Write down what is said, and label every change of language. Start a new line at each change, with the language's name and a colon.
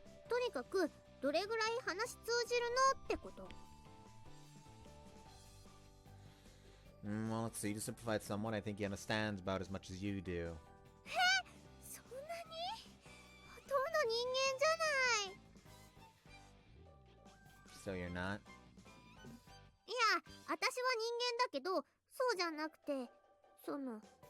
Japanese: とにかくどれぐらい話通じるのってこと。
English: Well, let's see. To simplify it somewhat, I think he understands about as much as you do.
Japanese: そんなに？ほとんど人間じゃない。
English: So you're not?
Japanese: いや、私は人間だけど、そうじゃなくて、その、